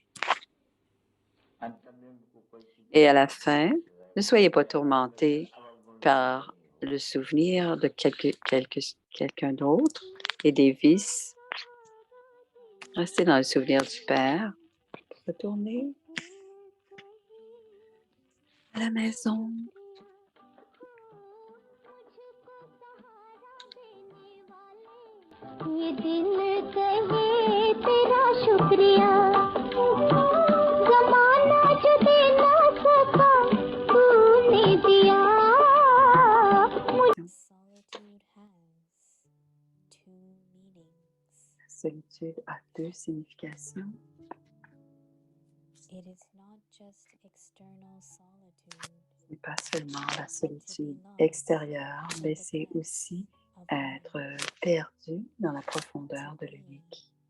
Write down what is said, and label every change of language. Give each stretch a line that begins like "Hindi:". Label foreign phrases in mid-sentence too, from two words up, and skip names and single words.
French: Et à la fin, ne soyez pas tourmentés par le souvenir de quelqu'un d'autre et des vices. Restez dans le souvenir du Père. Retournez à la maison.
Hindi: ये दिल कहे तेरा शुक्रिया ज़माना जो दे ना सका तूने दिया
French: La solitude a deux significations. Ce n'est pas seulement la solitude extérieure, mais c'est aussi être perdu dans la profondeur de l'unique.